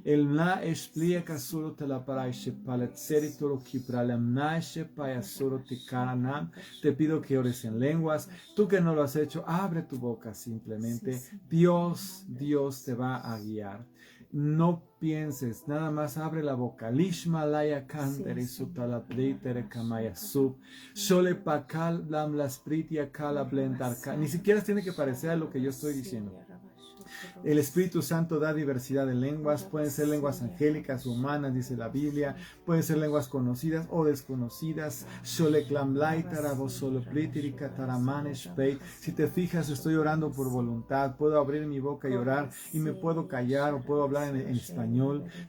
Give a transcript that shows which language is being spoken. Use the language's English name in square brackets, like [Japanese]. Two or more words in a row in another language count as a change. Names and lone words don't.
[Spanish] Te pido que ores en lenguas. Tú que no lo has hecho, abre tu boca simplemente. Dios te va a guiar. No pienses, nada más abre la boca. Lishma laya kandere sutalaplitere kamaya sub. Sole pakal lam las pritia kala blendarka. Ni siquiera tiene que parecer a lo que yo estoy diciendo. El Espíritu Santo da diversidad de lenguas, pueden ser lenguas angélicas, humanas, dice la Biblia, pueden ser lenguas conocidas o desconocidas. Si te fijas, estoy orando por voluntad, puedo abrir mi boca y orar, y me puedo callar o puedo hablar en español.